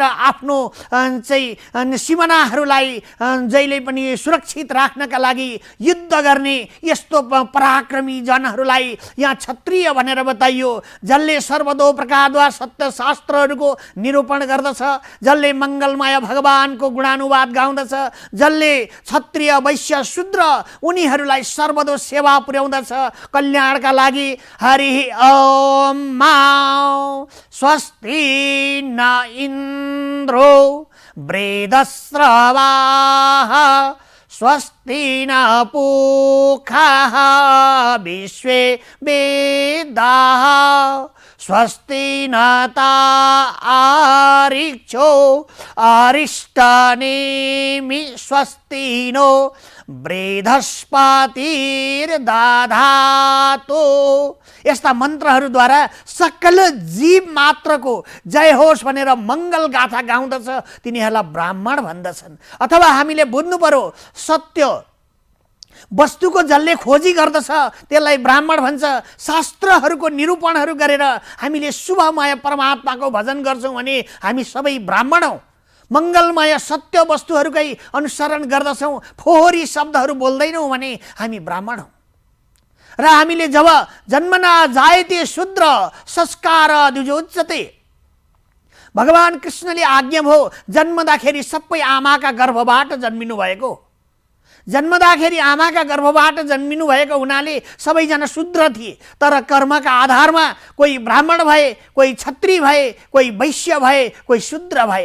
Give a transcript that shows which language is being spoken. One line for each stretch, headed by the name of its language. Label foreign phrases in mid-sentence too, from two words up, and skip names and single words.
Nepali: आफ्नो चाहिँ सीमानाहरूलाई जहिले पनि सुरक्षित राख्नका लागि युद्ध गर्ने यस्तो पराक्रमी जनहरूलाई यहाँ क्षत्रिय भनेर बताइयो, जसले सर्वतो प्रकारद्वारा सत्य शास्त्रहरूको निरूपण गर्दछ, जसले मङ्गलमय भगवानको गुणानुवाद गाउँदछ, जसले क्षत्रिय वैश्य शूद्र उनीहरूलाई सर्वतो सेवा पुर्याउँदछ कल्याणका लागि।
Sanskrit: हरि ओम मा स्वस्ति न इन्द्रो वृद्धस्रवाः स्वस्ति न पूषः विश्वे वेदाः स्वस्ति न तारिक्षो अरिष्टनेमि स्वस्ति नो बृहस्पतिर्दधातु।
Nepali: यस्ता मन्त्रहरूद्वारा सकल जीव मात्रको जय होस् भनेर मङ्गल गाथा गाउँदछ, तिनीहरूलाई ब्राह्मण भन्दछन्। अथवा हामीले बुझ्नु पर्यो, सत्य वस्तुको जसले खोजी गर्दछ त्यसलाई ब्राह्मण भन्छ। शास्त्रहरूको निरूपणहरू गरेर हामीले शुभमय परमात्माको भजन गर्छौँ भने हामी सबै ब्राह्मण हौँ। मङ्गलमय सत्य वस्तुहरूकै अनुसरण गर्दछौँ, फोहोरी शब्दहरू बोल्दैनौँ भने हामी ब्राह्मण हौँ। र हामीले जब
Sanskrit: जन्मना जायते शूद्र संस्कार द्विजोच्यते,
Nepali: भगवान कृष्णले आज्ञा भयो जन्मदाखेरि सबै आमाका गर्भबाट जन्मिनु भएको, जन्मदाखेरि आमाका गर्भबाट जन्मिनु भएको हुनाले सबैजना शूद्र थिए। तर कर्मका आधारमा कोही ब्राह्मण भए, कोही क्षत्रिय भए, कोही वैश्य भए, कोही शूद्र भए।